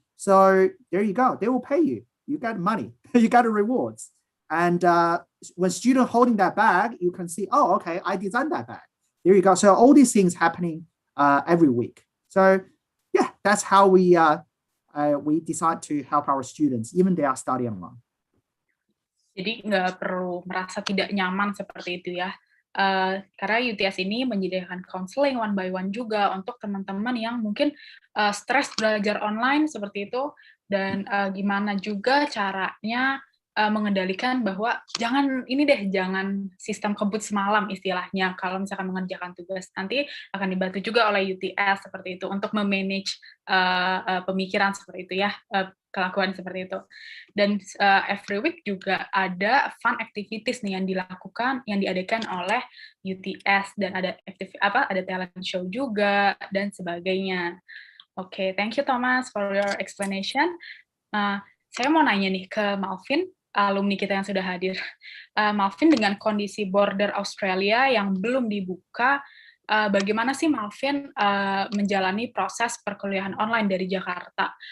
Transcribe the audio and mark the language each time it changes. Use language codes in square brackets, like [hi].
[en] So there you go. They will pay you. You got money. You got the rewards. And when student holding that bag, you can see, oh, okay, I designed that bag. There you go. So all these things happening every week. So yeah, that's how we decide to help our students, even they are studying online. [id] Jadi nggak perlu merasa tidak nyaman seperti itu ya. Karena UTS ini menyediakan [en] counseling one by one [id] juga untuk teman-teman yang mungkin stres belajar online seperti itu, dan gimana juga caranya mengendalikan bahwa jangan sistem kebut semalam istilahnya kalau misalkan mengerjakan tugas, nanti akan dibantu juga oleh UTS seperti itu untuk memanage pemikiran seperti itu ya, kelakuan seperti itu. Dan [en] every week [id] juga ada [en] fun activities [id] nih yang diadakan oleh UTS, dan ada ada [en] talent show [id] juga dan sebagainya. [en] Oke, thank you Thomas for your explanation. [id] Saya mau nanya nih ke Malvin, alumni kita yang sudah hadir. Malvin, dengan kondisi border Australia yang belum dibuka, bagaimana sih Malvin menjalani proses perkuliahan online dari Jakarta?